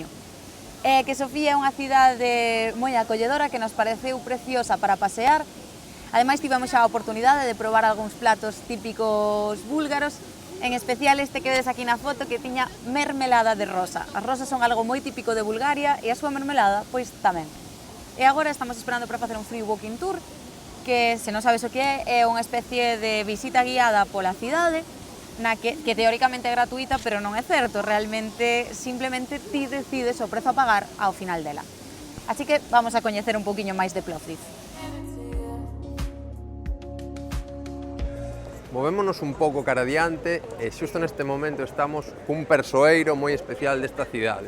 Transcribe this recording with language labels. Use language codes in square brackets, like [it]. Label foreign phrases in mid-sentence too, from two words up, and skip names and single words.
[gl] Que Sofía é unha cidade moi acolledora que nos pareceu preciosa para pasear. Ademais, tivemos xa a oportunidade de probar algúns platos típicos búlgaros, en especial este que vedes aquí na foto, que tiña mermelada de rosa. As rosas son algo moi típico de Bulgaria e a súa mermelada, pois tamén. E agora estamos esperando para facer un [en] free walking tour, [gl] que, se non sabes o que é unha especie de visita guiada pola cidade, na que teóricamente é gratuita, pero non é certo. Realmente, simplemente ti decides o prezo a pagar ao final dela. Así que vamos a coñecer un poquinho máis de Plovdiv. Movémonos un pouco cara adiante e xusto neste momento estamos cun persoeiro moi especial desta cidade.